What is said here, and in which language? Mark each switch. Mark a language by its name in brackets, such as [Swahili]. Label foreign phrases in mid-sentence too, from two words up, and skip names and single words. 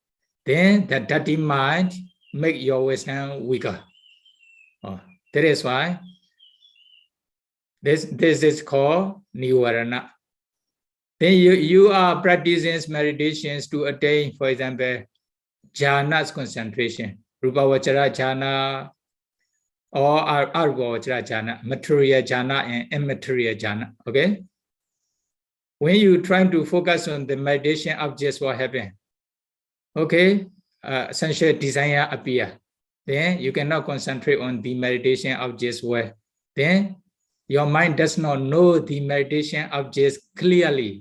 [English] Then the dirty mind make your wisdom weaker. That is why this is called Nivarana. Then you are practicing meditations to attain, for example, jhana's concentration, [Pali] rupa vachara jhana or arupa vachara jhana, [English] material jhana and immaterial jhana. Okay. When you try to focus on the meditation objects, what happens? Okay, sensual desire appear. Then you cannot concentrate on the meditation objects well. Then your mind does not know the meditation objects clearly.